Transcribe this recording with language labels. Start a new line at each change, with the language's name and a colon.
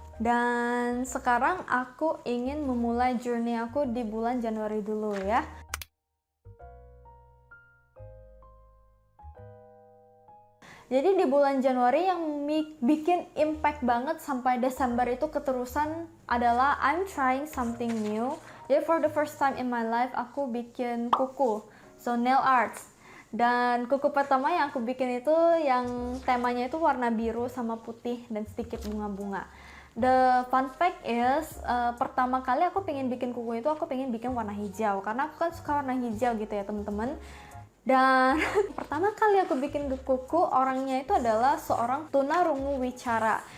Indonesian: Dan sekarang aku ingin memulai journey aku di bulan Januari dulu ya. Jadi di bulan Januari yang bikin impact banget sampai Desember itu keterusan adalah
English: I'm trying something new.
Indonesian: Jadi
English: for the first time in my life
Indonesian: aku bikin kuku,
English: so nail arts.
Indonesian: Dan kuku pertama yang aku bikin itu yang temanya itu warna biru sama putih dan sedikit bunga-bunga.
English: The fun fact is,
Indonesian: pertama kali aku pengen bikin kuku itu aku pengen bikin warna hijau, karena aku kan suka warna hijau gitu ya teman-teman. Dan pertama kali aku bikin kuku, orangnya itu adalah seorang tunarungu wicara.